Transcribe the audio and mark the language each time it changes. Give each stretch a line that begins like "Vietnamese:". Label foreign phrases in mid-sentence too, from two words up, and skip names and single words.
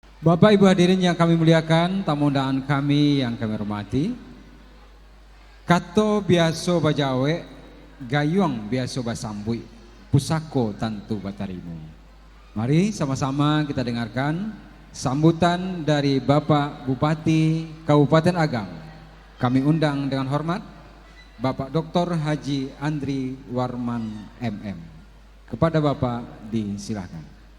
Indonesian: Bapak Ibu hadirin yang kami muliakan, tamu undangan kami yang kami hormati.
Minangkabau: Kato biaso bajawe, gayung biaso basambui, pusako tantu batarimu.
Indonesian: Mari sama-sama kita dengarkan sambutan dari Bapak Bupati Kabupaten Agam. Kami undang dengan hormat Bapak Dr. Haji Andri Warman MM. Kepada Bapak disilakan.